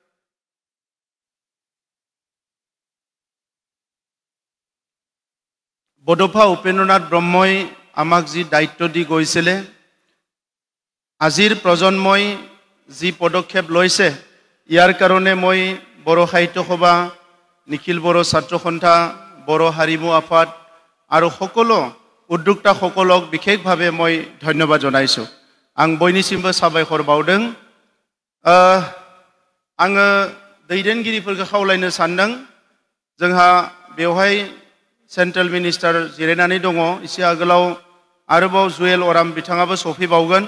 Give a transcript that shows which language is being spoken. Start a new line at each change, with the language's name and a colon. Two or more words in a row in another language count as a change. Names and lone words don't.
Assamese: বডোফা উপেন্দ্ৰনাথ ব্ৰহ্মই আমাক যি দায়িত্ব দি গৈছিলে আজিৰ প্ৰজন্মই যি পদক্ষেপ লৈছে ইয়াৰ কাৰণে মই বড়ো সাহিত্য সভা নিখিল বড়ো ছাত্ৰ সন্থা বড়ো হাৰিমু আফাদ আৰু সকলো উদ্যোক্তাসকলক বিশেষভাৱে মই ধন্যবাদ জনাইছোঁ
Bodo: आं बयनिसिमबो साबायखर बावदों आङो दैदेनगिरिफोरखौ खावलायनो सानदों जोंहा बेवहाय
English: central minister
Bodo: जिरायनानै दङ एसे आगोलाव आरोबाव जुवेल अराम बिथाङाबो सफैबावगोन